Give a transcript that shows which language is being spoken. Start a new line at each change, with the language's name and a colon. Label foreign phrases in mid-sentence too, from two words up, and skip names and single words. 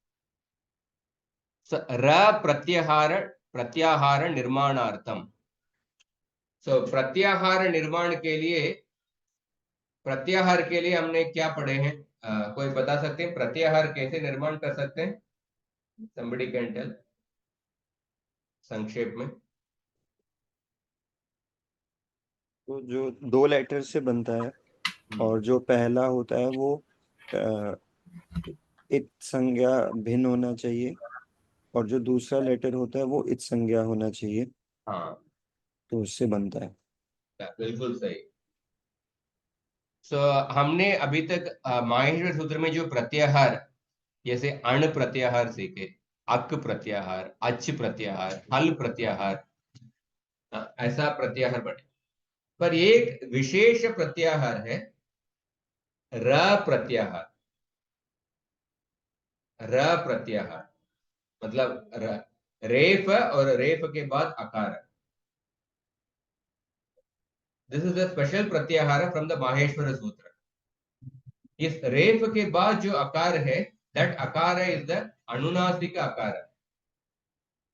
Sanskrit: र प्रत्याहार, प्रत्याहार निर्माणार्थम।
Hindi: सो प्रत्याहार निर्माण के लिए, प्रत्याहार के लिए हमने क्या पढ़े हैं? कोई बता सकते हैं प्रत्याहार कैसे निर्माण कर सकते हैं?
English: somebody can tell
Hindi: संक्षेप में। तो जो दो लेटर से बनता है और जो पहला होता है वो इत संज्ञा भिन्न होना चाहिए, और जो दूसरा लेटर होता है वो इत संज्ञा होना चाहिए। हाँ, तो उससे बनता है। बिल्कुल सही। हमने अभी तक माहेश्वर सूत्र में जो प्रत्याहार, जैसे अण प्रत्याहार सीखे, अक प्रत्याहार, अच प्रत्याहार, हल प्रत्याहार, ऐसा प्रत्याहार बने। पर एक विशेष प्रत्याहार है र प्रत्याहार। र प्रत्याहार मतलब रेफ और रेफ के बाद अकार।
English: This is the special प्रत्याहार from the माहेश्वर सूत्र।
Hindi: इस रेफ के बाद जो आकार है दैट आकार
English: is the
Hindi: अनुनासिक आकार।